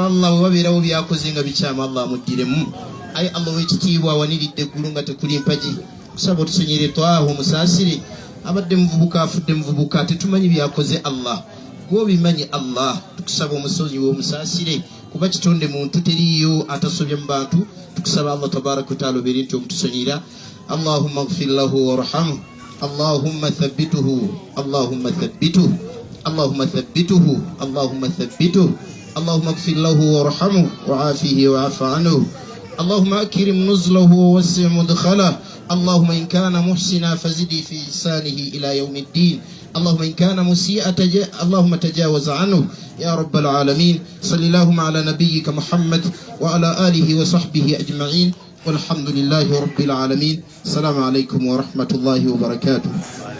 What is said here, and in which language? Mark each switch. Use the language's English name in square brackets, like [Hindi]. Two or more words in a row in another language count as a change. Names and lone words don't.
[Ganda] Allah bwe wabeerawo byakoze nga bikyamu Allah amuddiremu ayi Allah w'ekitiibwa awaniridde eggulu nga tekuli mpagi kusaba otusonyere Taaha omusaasire abadde muvubuka afudde muvubuka tetumanyi byakoze Allah gw'obimanyi Allah tukusaba omusonyiwe omusaasire kuba kitonde muntu teriyo atasobya mu bantu tukusaba Allah [Arabic] تبارك وتعالى [Ganda] obeere nti okutusonyira [Arabic] اللهم اغفر له وارحمه اللهم ثبته اللهم ثبته اللهم ثبته اللهم ثبته اللهم اغفر له وارحمه وعافيه وعاف عنه اللهم اكرم نزله ووسع مدخله اللهم ان كان محسنا فزد في إحسانه الى يوم الدين اللهم ان كان مسيئا اللهم تجاوز عنه يا رب العالمين صل اللهم على نبيك محمد وعلى آله وصحبه أجمعين والحمد لله رب العالمين السلام عليكم ورحمة الله وبركاته.